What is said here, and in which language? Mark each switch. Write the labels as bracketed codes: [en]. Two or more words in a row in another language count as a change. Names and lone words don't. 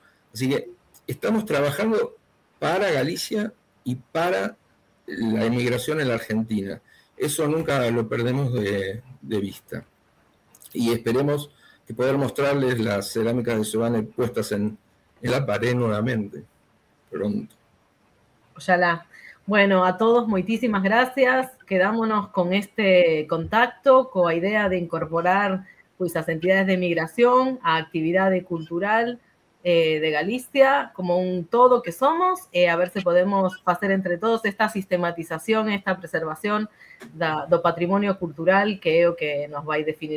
[es] Así que estamos trabajando para Galicia y para la inmigración en la Argentina. Eso nunca lo perdemos de vista. Y esperemos que poder mostrarles las cerámicas de Seoane puestas en la pared nuevamente, pronto. Ojalá. Bueno, [gl] a todos, moitísimas gracias. Quedámonos con este contacto, coa idea de incorporar pois as entidades de migración, a actividade cultural de Galicia, como un todo que somos, a ver se podemos facer entre todos esta sistematización, esta preservación do patrimonio cultural, que é o que nos vai definir.